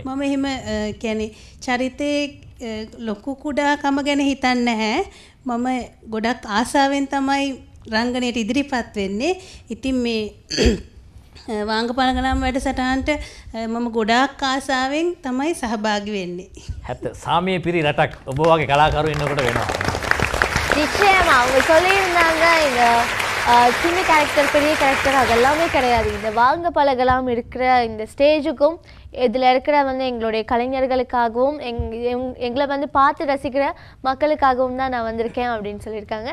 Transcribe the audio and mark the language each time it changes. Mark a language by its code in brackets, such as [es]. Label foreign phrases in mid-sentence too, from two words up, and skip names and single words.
[si] මම එහෙම කියන්නේ චරිතේ ලොකු කුඩාකම ගැන හිතන්නේ නැහැ. මම ගොඩක් ආසාවෙන් තමයි රංගනයට ඉදිරිපත් වෙන්නේ. ඉතින් මේ වාංග පළගනම් වැඩසටහනට මම ගොඩාක් ආසාවෙන් තමයි සහභාගී වෙන්නේ. හැත්ත සාමයේ පිරි රටක් ඔබ වගේ කලාකරු ඉන්නකොට වෙනවා. [ta] நிச்சயமா அவங்க சொல்லியிருந்தாங்க இந்த சின்ன கேரக்டர் பெரிய கேரக்டர் அதெல்லாமே கிடையாது. இந்த வாங்க பழகலாம் இருக்கிற இந்த ஸ்டேஜுக்கும் இதில் இருக்கிற வந்து எங்களுடைய கலைஞர்களுக்காகவும் எங்களை வந்து பார்த்து ரசிக்கிற மக்களுக்காகவும் தான் நான் வந்திருக்கேன் அப்படின்னு சொல்லியிருக்காங்க.